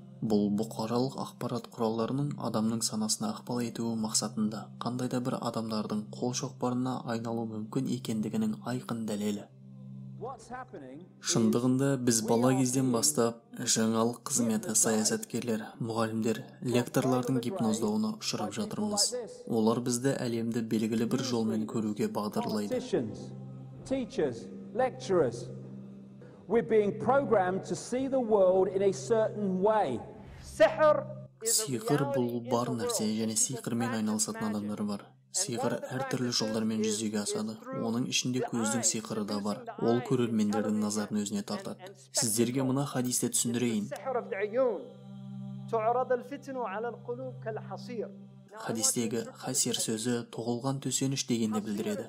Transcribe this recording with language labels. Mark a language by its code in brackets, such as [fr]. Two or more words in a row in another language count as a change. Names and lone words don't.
[kk] Бұл бұқаралық ақпарат құралдарының адамның санасына ықпал етуі мақсатында қандай да бір адамдардың қол шоқпарына айналу мүмкін екендігінің айқын дәлелі. Шындығында біз бала кезден бастап жаңалық қызметі саясаткерлер, мұғалімдер, лекторлардың гипноздауына ұшырап жатырмыз. Олар бізді әлемді белгілі бір жолмен көруге бағдарлайды. [en] We're being programmed to see the world in a certain way. [kk] Сиқыр бұл бар нәрсе және сиқырмен айналысатын адамдар бар. Сиқыр әртүрлі жолдармен жүзеге асады. Оның ішінде көздің сиқыры да бар. Ол көрермендердің назарын өзіне тартады. Сіздерге мына хадисті түсіндірейін. Хадистегі хасир сөзі тоғылған төсеніш дегенді білдіреді.